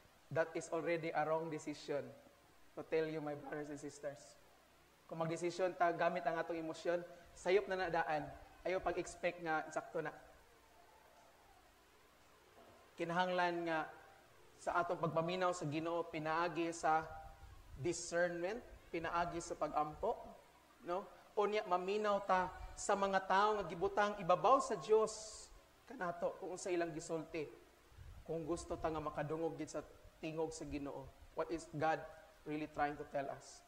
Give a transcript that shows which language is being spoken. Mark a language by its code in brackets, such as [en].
[en] That is already a wrong decision. To tell you, my brothers and sisters. [ceb] Kung magdesisyon ta gamit ang atong emosyon, sayop na nadaan. Ayaw pag-expect nga sakto na. Kinahanglan nga sa atong pagpaminaw sa Ginoo, pinaagi sa discernment, pinaagi sa pag-ampo, no? Unya maminaw ta sa mga tao nga gibutang ibabaw sa Dios kanato kung sa ilang gisulti. Kung gusto ta nga makadungog gid sa tingog sa Ginoo. [en] What is God really trying to tell us?